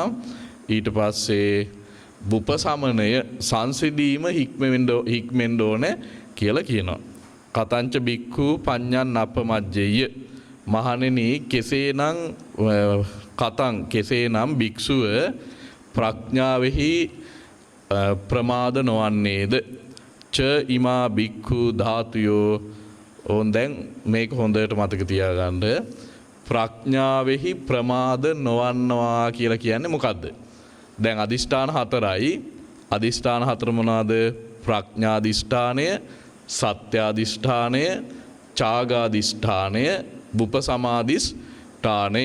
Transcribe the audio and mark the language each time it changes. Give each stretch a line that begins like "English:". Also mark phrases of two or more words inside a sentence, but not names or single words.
Sinhala: ඊට පස්සේ උපසමනය, සංසිඳීම හික්මෙන්න ඕන කියලා කියනවා.
Pali: කතංච බික්ඛු පඤ්ඤං නප්පමජ්ජෙය්‍ය.
Sinhala: මහණෙනි කෙසේනම් කෙසේනම් භික්ෂුව ප්‍රඥාවෙහි ප්‍රමාද නොවන්නේද?
Pali: ච ඉමා බික්ඛු ධාතුයෝ.
Sinhala: ඕන් දැන් මේක හොඳට මතක තියාගන්න. ප්‍රඥාවෙහි ප්‍රමාද නොවන්නවා කියලා කියන්නේ මොකද්ද? දැන් අදිෂ්ඨාන 4යි. අදිෂ්ඨාන 4 මොනවාද? ප්‍රඥාදිෂ්ඨානය, සත්‍යාදිෂ්ඨානය, ඡාගාදිෂ්ඨානය, උපසමාදිෂ්ඨානය.